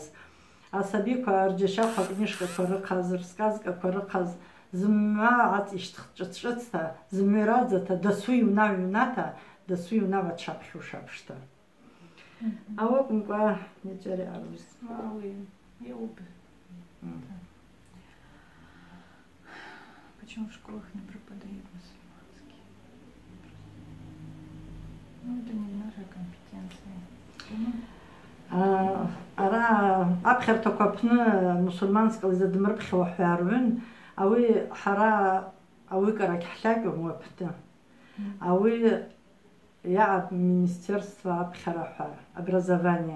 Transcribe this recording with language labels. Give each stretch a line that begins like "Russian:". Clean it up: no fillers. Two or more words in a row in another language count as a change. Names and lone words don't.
Abaza: Асабиква рджьащахъва книжкаква рыхъаз, рсказкаква рыхъаз зымгӏва гӏацӏищтхтӏ шӏыц-шӏыцта, зымгӏва йрадзата, дасу йунагӏва йуната, дасу йунагӏва дшапхьуш апшта. Ауи акӏвымкӏва йачӏвара йаъарыз. Ауи йаупӏ.
Russian: Почему в школах не преподают мусульманский? Ну, это не наша компетенция.
Abaza: Ара апхьартаква апны мусульманскала йзадмырпхьауа хӏваргӏвын, ауи хӏара ауи кӏара гьхӏльакӏьум уапӏты. Ауи йаъапӏ министерство апхьара хӏва, образование.